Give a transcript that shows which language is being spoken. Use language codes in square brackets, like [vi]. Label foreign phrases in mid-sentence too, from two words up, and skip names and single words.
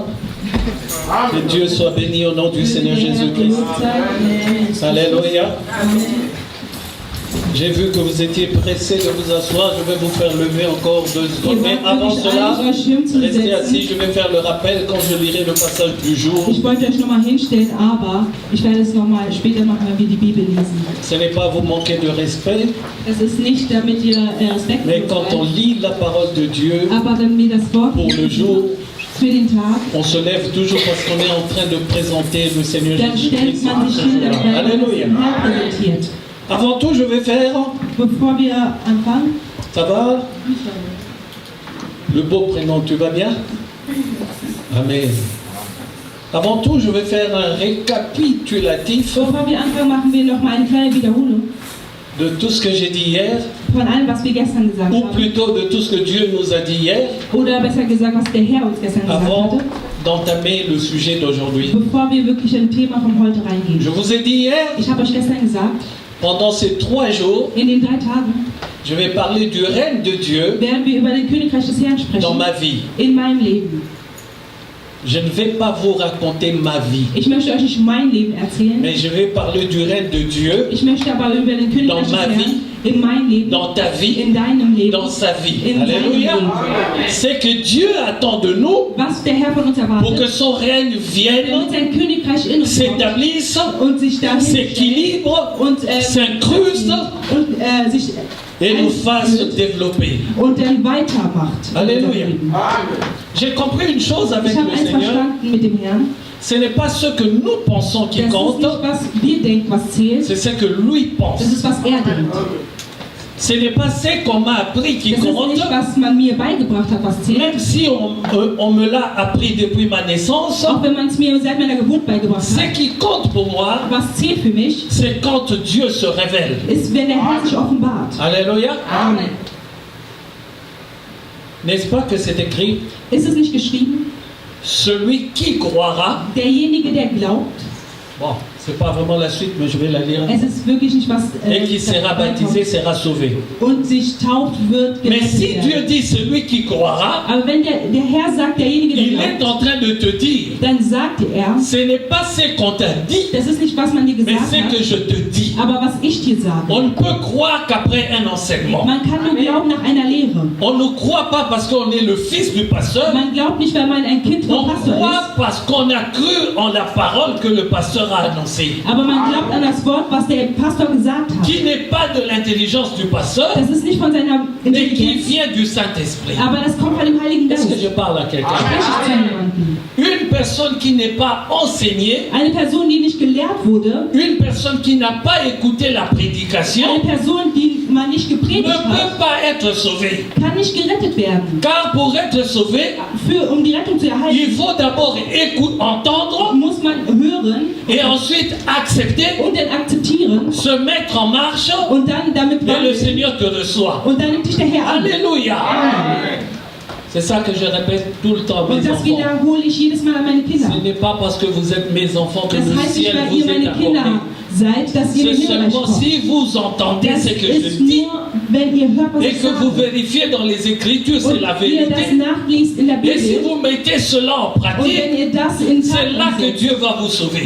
[fr] Que Dieu soit béni au nom du Seigneur Jésus-Christ. Alléluia. J'ai vu que vous étiez pressés de vous asseoir. Je vais vous faire lever encore 2 secondes. Mais avant cela, restez assis. Je vais faire le rappel quand je lirai le passage du jour. [de] Ich wollte euch nochmal hinstellen, aber ich werde es nochmal später machen, wenn wir die Bibel lesen. [fr] Ce n'est pas vous manquer de respect, [de] Es ist nicht, damit ihr Respekt [fr] mais quand on [de] habt, [fr] lit la parole de Dieu [de] aber wenn wir das Wort [fr] pour le jour, [de] für den Tag, [fr] on se lève toujours parce qu'on est en train de présenter le Seigneur [de] dann stellt [fr] Jésus-Christ. [de] man sich hin, damit man [fr] Alléluia. [de] den Herrn präsentiert. [fr] Avant tout, je vais faire, [de] Bevor wir anfangen, [fr] ça va? Le beau prénom, tu vas bien? Amen. Avant tout, je vais faire un récapitulatif [de] bevor wir anfangen, machen wir nochmal eine kleine Wiederholung [fr] de tout ce que j'ai dit hier, [de] von allem, was wir gestern gesagt [fr] ou [de] haben. [fr] plutôt de tout ce que Dieu nous a dit hier, [de] Oder besser gesagt, was der Herr uns gestern gesagt [fr] avant [de] hatte, [fr] d'entamer le sujet d'aujourd'hui. [de] bevor wir wirklich in ein Thema von heute reingehen. [fr] Je vous ai dit hier, [de] Ich habe euch gestern gesagt, [fr] pendant ces 3 jours, [de] in den 3 Tagen [fr] je vais parler du règne de Dieu [de] werden wir über den Königreich des Herrn sprechen. [fr] dans ma vie. [de] In meinem Leben. [fr] Je ne vais pas vous raconter ma vie, [de] Ich möchte euch nicht mein Leben erzählen. [fr] mais je vais parler du règne de Dieu [de] Ich möchte aber über den Königreich [fr] Dans des ma [de] Herrn [fr] vie, [de] in meinem Leben, [fr] dans ta vie, [de] in deinem Leben, [fr] dans sa vie. [de] in seinem [fr] Alléluia. [de] Leben. [fr] C'est que Dieu attend de nous [de] Was der Herr von uns [fr] pour que [de] erwartet, [fr] son règne [de] damit [fr] vienne, [de] sein Königreich in uns kommt [fr] s'établisse, [de] und sich dahin stellt [fr] s'équilibre [de] und [fr] s'incruste [de] und sich [fr] et nous fasse [de] einführt [fr] développer. [de] und dann weitermacht. in [fr] Alléluia. [de] unserem Leben. [fr] J'ai compris une chose avec [de] Ich habe [fr] le [de] eins [fr] Seigneur, [de] verstanden mit dem Herrn. [fr] ce n'est pas ce que nous pensons qui [de] Das ist [fr] compte, [de] nicht, was wir denken, was zählt. [fr] c'est ce que lui pense. [de] Das ist, was er denkt. [fr] Ce n'est pas ce qu'on m'a appris qui [de] Das ist [fr] compte, [de] nicht, was man mir beigebracht hat, was zählt. [fr] même si on me l'a appris depuis ma naissance. [de] Auch wenn man es mir seit meiner Geburt beigebracht [fr] Ce [de] hat. [fr] qui compte pour moi, [de] Was zählt für mich, [fr] c'est quand Dieu se révèle. [de] ist, wenn der Herr sich offenbart. [fr] Alléluia. Amen. N'est-ce pas que c'est écrit? [de] Ist es nicht geschrieben? [fr] Celui qui croira. [de] Derjenige, der glaubt, [fr] Bon, c'est pas vraiment la suite, mais je vais la lire. [de] es ist wirklich nicht was. [fr] Et qui sera baptisé sera sauvé. [de] Und sich tauft, wird [fr] Mais [de] gerettet [fr] si [de] werden. [fr] Dieu dit celui qui croira, [de] Aber wenn der Herr sagt, derjenige, der [fr] il est [de] glaubt, [fr] en train de te dire, [de] dann sagt er, [fr] ce n'est pas ce qu'on t'a dit, [de] das ist nicht, was man dir [fr] mais [de] gesagt [fr] c'est que [de] hat, [fr] je te dis. [de] aber was ich dir sage. [fr] On ne peut croire qu'après un enseignement. [de] Man kann nur glauben nach einer Lehre. [fr] On ne croit pas parce qu'on est le fils du pasteur. [de] Man glaubt nicht, weil man ein Kind [fr] On [de] vom Pastor [fr] croit [de] ist, [fr] parce qu'on a cru en la parole que le pasteur a annoncée, [de] aber man glaubt an das Wort, was der Pastor gesagt hat. [fr] qui n'est pas de l'intelligence du pasteur, [de] Das ist nicht von seiner [fr] mais qui [de] Intelligenz, [fr] vient du Saint-Esprit. [de] aber das kommt von dem Heiligen [fr] Est-ce [de] Geist. [fr] que je parle à quelqu'un? [de] Spreche ich zu jemandem. [fr] Une personne qui n'est pas enseignée, [de] Eine Person, die nicht gelehrt wurde, [fr] une personne qui n'a pas écouté la prédication, [de] eine Person, die man nicht [fr] ne [de] gepredigt hat, [fr] peut pas être sauvée. [de] kann nicht gerettet werden. [fr] Car pour être sauvé, [de] Um die Rettung zu [fr] il [de] erhalten, [fr] faut d'abord entendre [de] muss man hören [fr] et ensuite accepter, [de] und dann akzeptieren [fr] se mettre en marche [de] und dann damit [fr] et le [de] wandeln. [fr] Seigneur te reçoit. [de] Und dann nimmt dich der Herr an. [fr] Alléluia. C'est ça que je répète tout le temps, mes [de] Und das [fr] enfants. [de] wiederhole ich jedes Mal an meine Kinder. [fr] Ce n'est pas parce que vous êtes mes enfants que [de] Das [fr] le [de] heißt nicht, [fr] ciel [de] weil [fr] vous [de] ihr [fr] est [de] meine Kinder [fr] accordé. [de] seid, dass ihr [fr] C'est [de] in den Himmelreich [fr] seulement [de] kommt. [fr] si vous entendez [de] Das [fr] ce que je [de] ist [fr] dis [de] nur, wenn ihr hört, was [fr] et [de] ich [fr] que vous [de] sage. [fr] vérifiez dans les Écritures, c'est la [de] Und ihr das [fr] vérité. [de] nachliest in der [fr] Et si [de] Bibel. [fr] vous mettez cela en [de] Und [fr] pratique, [de] wenn ihr das in [fr] c'est là [de] Tat [fr] que [de] umsetzt, [fr] Dieu va vous sauver.